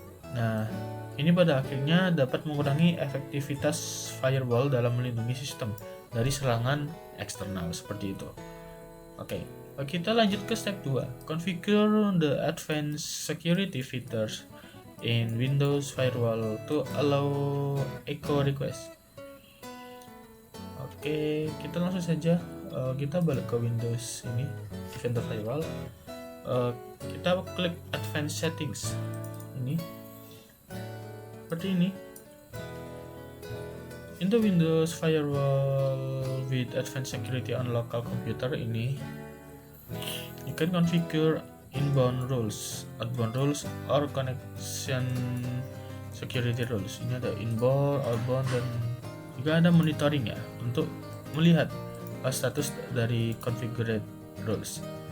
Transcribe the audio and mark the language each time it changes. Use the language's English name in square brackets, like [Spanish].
[Indonesian] Nah, ini pada akhirnya dapat mengurangi efektivitas firewall dalam melindungi sistem dari serangan eksternal seperti itu. Oke, kita lanjut ke step 2. [English] Configure the advanced security features in Windows Firewall to allow echo request. [Indonesian] Oke, kita langsung saja kita balik ke Windows ini, Defender Firewall. Kita klik Advanced Settings ini. Seperti ini. [English] In the Windows Firewall with Advanced Security on local computer ini, you can configure inbound rules, outbound rules, or connection security rules. [Indonesian] Ini ada inbound, outbound, dan juga ada monitoring ya untuk melihat status dari configured rules.